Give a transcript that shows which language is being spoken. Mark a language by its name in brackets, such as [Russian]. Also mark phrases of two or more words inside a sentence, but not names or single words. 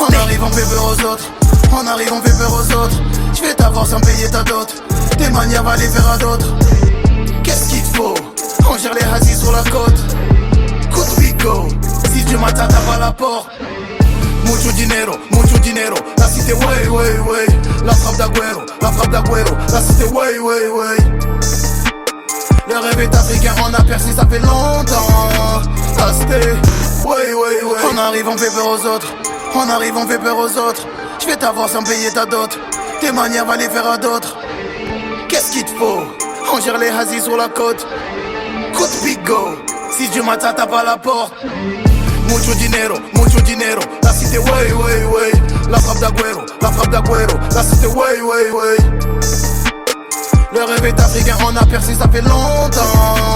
[French] On arrive, on fait peur aux autres. On arrive, on fait peur aux autres. J'vais t'avoir sans payer ta dot. Tes manières va les faire à d'autres. Qu'est-ce qu'il te faut? On gère les hazis sur la côte. Coup de bigo. 6 du matin, t'as pas la porte. [Spanish] Mucho dinero, [French] la cité way, way, way. La frappe d'Aguero, la cité way, way, way. Le rêve est africain, on a percé, ça fait longtemps. La cité way, way, way. On arrive, on fait peur aux autres. On arrive, on fait peur aux autres. J'vais t'avoir sans payer ta dot. Tes manières va les faire à d'autres. Qu'est-ce qu'il te faut? On gère les hazis sur la côte. Coup de bigo. 6 du matin, t'as pas la porte. [Spanish] Mucho dinero, [French] la cité way, way, way. La frappe d'Aguero, la cité way, way, way. Le rêve est africain, on a percé, ça fait longtemps.